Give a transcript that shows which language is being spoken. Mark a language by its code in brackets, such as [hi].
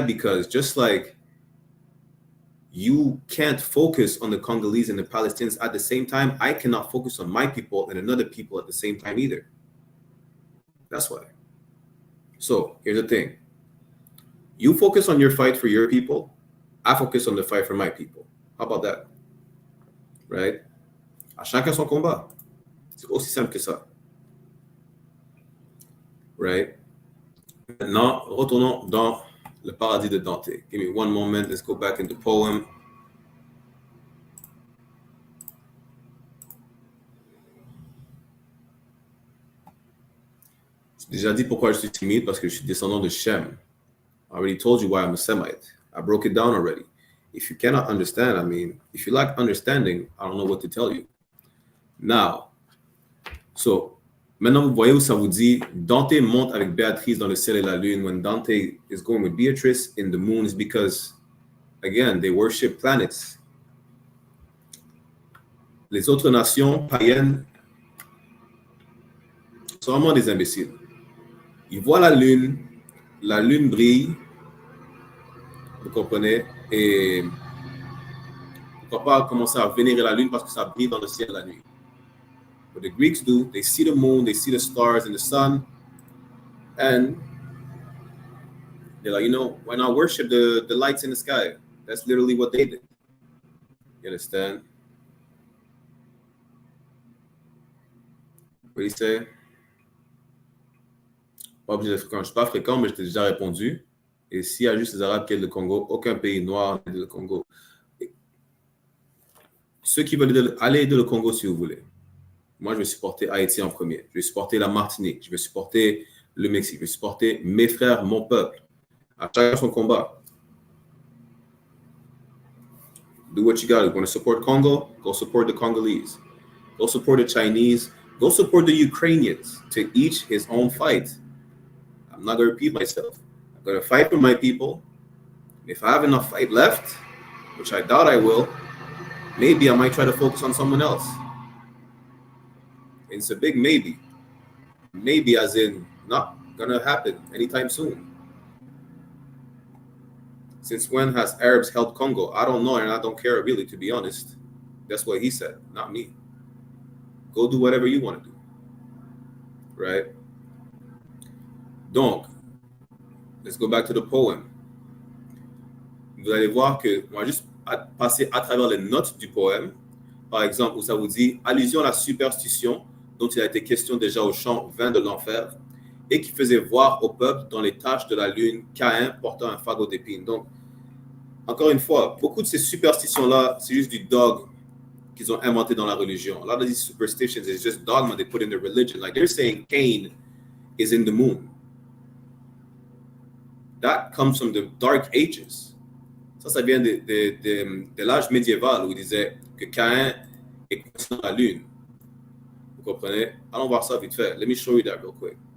[en] Because just like you can't focus on the Congolese and the Palestinians at the same time, I cannot focus on my people and another people at the same time either. That's why. So here's the thing. You focus on your fight for your people. I focus on the fight for my people. How about that? Right? [fr] À chacun son combat. C'est aussi simple que ça. Right? Maintenant, retournons dans le Paradis de Dante. [en] Give me one moment. Let's go back into poem. [fr] J'ai déjà dit pourquoi je suis timide, parce que je suis descendant de Shem. [en] I already told you why I'm a Semite. I broke it down already. If you cannot understand, I mean, if you lack understanding, I don't know what to tell you. [fr] Now, so, maintenant vous voyez où ça vous dit, Dante monte avec Béatrice dans le ciel et la lune. [en] When Dante is going with Beatrice in the moon is because, again, they worship planets. [fr] Les autres nations païennes sont vraiment des imbéciles. Ils voient la lune brille, vous comprenez, et pourquoi pas commencer à vénérer la lune parce que ça brille dans le ciel la nuit. [en] What the Greeks do, they see the moon, they see the stars and the sun, and they're like, you know, why not worship the lights in the sky? That's literally what they did. You understand? What do you say? [fr] Pas obligé d'être fréquent. Je ne suis pas fréquent, mais je t'ai déjà répondu. Et s'il y a juste les Arabes qui aident le Congo, aucun pays noir n'aide le Congo. Ceux qui veulent aller aider le Congo, si vous voulez. Moi, je vais supporter Haïti en premier. Je vais supporter la Martinique. Je vais supporter le Mexique. Je vais supporter mes frères, mon peuple. À chacun son combat. [en] Do what you got. You want to support Congo? Go support the Congolese. Go support the Chinese. Go support the Ukrainians. To each his own fight. I'm not going to repeat myself. I'm going to fight for my people. If I have enough fight left, which I doubt I will, maybe I might try to focus on someone else. It's a big maybe. Maybe as in not going to happen anytime soon. Since when has Arabs held Congo? I don't know, and I don't care really, to be honest. That's what he said, not me. Go do whatever you want to do. Right? Donc, let's go back to the poem. [fr] Vous allez voir que, on va juste passer à travers les notes du poème. par exemple, où ça vous dit allusion à la superstition dont il a été question déjà au chant 20 de l'enfer et qui faisait voir au peuple dans les taches de la lune Caïn portant un fagot d'épines. Donc, encore une fois, beaucoup de ces superstitions-là, c'est juste du dogme qu'ils ont inventé dans la religion. [en] A lot of these superstitions is just dogma they put in the religion. Like they're saying Cain is in the moon. That comes from the Dark Ages. [fr] Ça vient de l'âge médiéval où il disait que Caïn est conscient de la lune. Vous comprenez? Allons voir ça vite fait. [en] Let me show you that real quick.